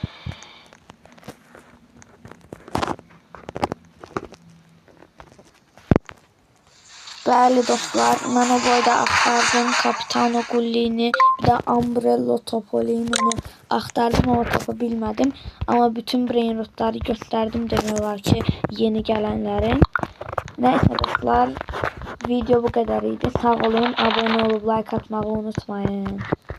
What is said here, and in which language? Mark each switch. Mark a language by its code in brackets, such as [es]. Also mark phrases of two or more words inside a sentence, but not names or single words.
[az] Bəli dostlar, mən o boyda axtardım Capitano Gullini, bir də Ombrello Topolino'nu axtardım ama tapa bilmədim. Amma bütün brainotları gösterdim demək olar ki, yeni gələnlərin. [tr] Neyse dostlar, video bu kadar idi. Sağ olun, abone olup like atmayı unutmayın.